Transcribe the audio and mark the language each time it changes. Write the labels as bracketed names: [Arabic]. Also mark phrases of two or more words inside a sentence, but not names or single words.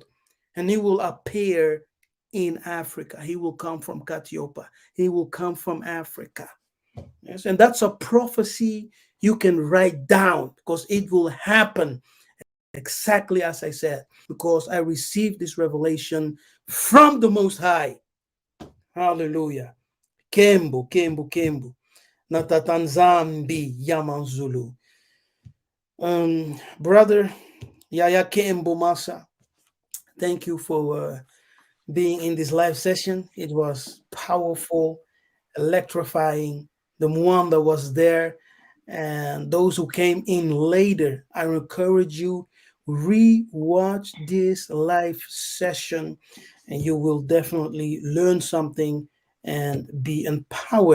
[English] And he will appear in Africa. He will come from Katiopa. He will come from Africa. Yes, and that's a prophecy you can write down because it will happen exactly as I said, because I received this revelation from the Most High. Hallelujah. Kembo, Kembo, Kembo. [Kongo] Natatanzambi Yamanzulu. [English] Brother Yaya Kembo Masa, thank you for being in this live session. It was powerful, electrifying. The one that was there and those who came in later, I encourage you, re-watch this live session, and you will definitely learn something and be empowered.